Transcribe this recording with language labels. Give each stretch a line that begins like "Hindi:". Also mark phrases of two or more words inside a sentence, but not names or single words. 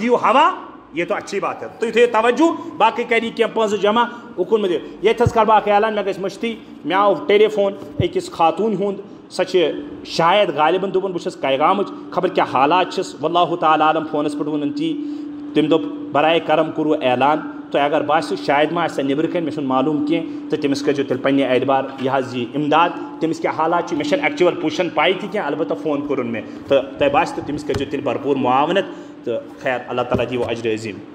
Kashmiri: دِیِو ہوا
Urdu: یہ تو اچھی بات ہے
Kashmiri: تُہۍ تھٲیِو توجہ باقٕے کری کینٛہہ پونٛسہٕ جمع اُکُن مہٕ دِیِو ییٚتہِ حظ کرٕ بہٕ اکھ اعلان مےٚ گژھِ مٔشتٕے مےٚ آو ٹیلی فون أکِس خاتوٗن ہُنٛد سۄ چھِ شاید غالباً دوٚپُن بہٕ چھَس کیگامٕچ خبر کیٛاہ حالات چھِس
Arabic: واللہ تعالیٰ عالم
Kashmiri: فونس پٮ۪ٹھ ووٚنُن تی تٔمۍ دوٚپ
Urdu: برائے کرم
Kashmiri: کوٚروٕ اعلان تۄہہِ اگر باسہِ شاید ما آسہِ سۄ نیٚبرٕ کَنۍ مےٚ چھُنہٕ معلوٗم کینٛہہ تہٕ تٔمِس کٔرۍزیو تیٚلہِ پنٛنہِ اعتبار یہِ حظ یہِ اِمداد تٔمِس کیٛاہ حالات چھِ مےٚ چھَنہٕ
English: actual position
Kashmiri: پاے تہِ کینٛہہ البتہ فون کوٚرُن مےٚ تہٕ تۄہہِ باسہِ تہٕ تٔمِس کٔرۍزیو تیٚلہِ بھرپوٗر معاونت تہٕ خیر اللہ تعالیٰ دِیِو اجرِ عظیٖم